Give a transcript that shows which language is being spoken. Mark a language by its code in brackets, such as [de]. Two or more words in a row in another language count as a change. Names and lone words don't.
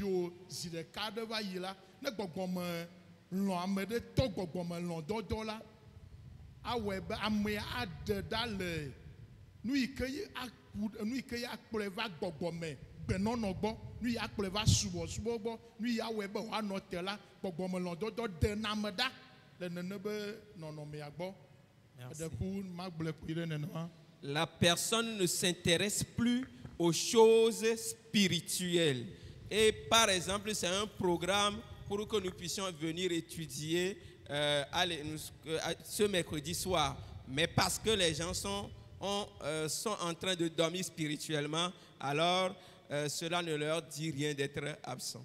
[ee] o zi ɖeka ɖe va yi la ne gbɔgbɔme lɔ̃ ame ɖe tɔ gbɔgbɔme lɔ̃ dɔdɔ la awɔe be amea aɖe ɖa le nu yi ke ya akplɔe va gbɔgbɔme gbenɔnɔ gbɔ nu yi akplɔe va subɔsubɔ gbɔ nu yi awɔe be wòanɔ te la gbɔgbɔme lɔ̃ dɔdɔ de name ɖa le nene be nɔnɔmea gbɔ eɖeku magblɔe koe ɖe nenema. [fr] La personne ne s'intéresse plus aux choses spirituelles. Et par exemple, c'est un programme pour que nous puissions venir étudier ce mercredi soir. Mais parce que les gens sont en train de dormir spirituellement, alors cela ne leur dit rien d'être absent.